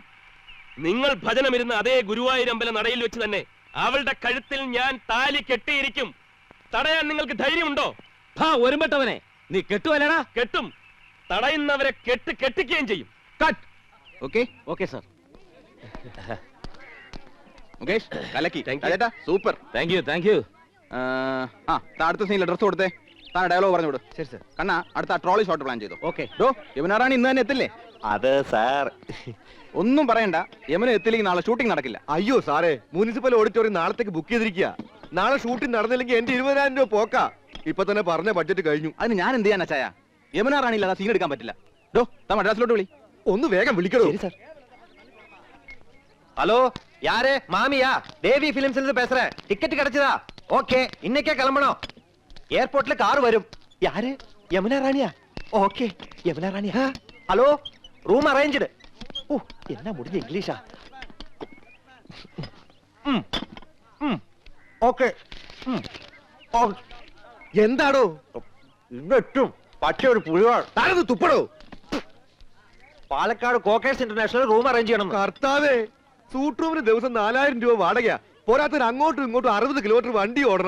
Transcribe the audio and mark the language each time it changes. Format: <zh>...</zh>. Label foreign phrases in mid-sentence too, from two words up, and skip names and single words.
<ml>നിങ്ങൾ ഭജനമിരുന്ന് അതേ ഗുരുവായൂരമ്പല നടയിൽ വെച്ച് തന്നെ അവളുടെ കഴുത്തിൽ ഞാൻ താലി കെട്ടിയിരിക്കും. തടയാൻ നിങ്ങൾക്ക് ധൈര്യമുണ്ടോ? ഒരുമ്പെട്ടവനെ, നീ കെട്ടുവല്ലടാ? കെട്ടും. തടയുന്നവരെ കെട്ടിക്കുകയും ചെയ്യും.</ml> <en>Cut. Okay Okay sir.</en> <ml>മുകേഷ് കലക്കി.</ml> <en>Thank you.</en> <ml>അതെട്ടാ സൂപ്പർ.</ml> <en>Thank you thank you.</en> <ml>അടുത്ത സീനിൽ ഡ്രസ് കൊടുത്തേ. താൻ ഡയലോഗ് പറഞ്ഞു വിടും. ശരി സർ. കണ്ണാ, അടുത്ത</ml> <en>trolley shot</en> <ml>പ്ലാൻ ചെയ്തു. ഓക്കെ. യമുനാറാണി ഇന്ന് തന്നെ എത്തില്ലേ? അത് സാർ, ഒന്നും പറയണ്ട. യമുന എത്തില്ലെങ്കിൽ നാളെ ഷൂട്ടിംഗ് നടക്കില്ല. അയ്യോ സാറേ,</ml> <en>municipal auditorium</en> <ml>നാളത്തേക്ക് ബുക്ക് ചെയ്തിരിക്കുക. നാളെ ഷൂട്ടിംഗ് നടന്നില്ലെങ്കിൽ എന്റെ 20,000 രൂപ പോക്കാ. ഇപ്പൊ തന്നെ പറഞ്ഞ ബഡ്ജറ്റ് കഴിഞ്ഞു. അതിന് ഞാൻ എന്ത് ചെയ്യാനാ ചായ? യമുനാറാണി ഇല്ലാതെ സീൻ എടുക്കാൻ പറ്റില്ല. താൻ മദ്രാസിലോട്ട് വിളി. ഒന്ന് വേഗം വിളിക്കണോ?</ml> <ta>ஹலோ, யாரு? மாமியா? தேவி பிலிம்ஸ்ல இருந்து பேசுறேன். டிக்கெட் கிடைச்சதா? ஓகே, இன்னைக்கே கிளம்பணும். ஏர்போர்ட்ல கார் வரும். யாரு? யமுனா ராணியா? ஓகே, யமுனா ராணியா? ஹலோ,</ta> <en>room arranged.</en> <ta>ஓ, என்ன முடிஞ்ச இங்கிலீஷா? ஓகே.</ta> <ml>എന്താടോ ഇന്നെത്തും. പക്ഷേ ഒരു പുലിവാൾ. താനത് തുപ്പടോ. പാലക്കാട് കോക്കേഴ്സ് ഇന്റർനാഷണൽ</ml> <en>room arrange</en> <ml>ചെയ്യണം. കർത്താവേ, സൂട്ട് റൂമിന് ദിവസം 4,000 രൂപ വാടകയാ. പോരാത്തതിന് അങ്ങോട്ടും ഇങ്ങോട്ടും 60 കിലോമീറ്റർ വണ്ടി ഓടണം.</ml>